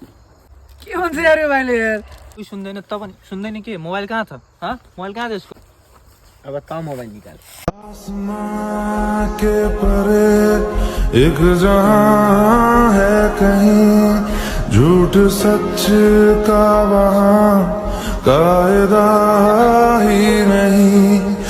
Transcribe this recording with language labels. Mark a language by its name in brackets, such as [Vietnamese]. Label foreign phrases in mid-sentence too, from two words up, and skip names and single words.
[Nepali] के भन्छ यार यो भाइले यार? कोही सुन्दैन त पनि, सुन्दैन के? मोबाइल कहाँ छ? मोबाइल कहाँ छ यसको? [Hindi] अब ताऊ मोबाइल निकाल। आसमां के परे एक जहां है कहीं, झूठ सच का वहां कायदा ही नहीं।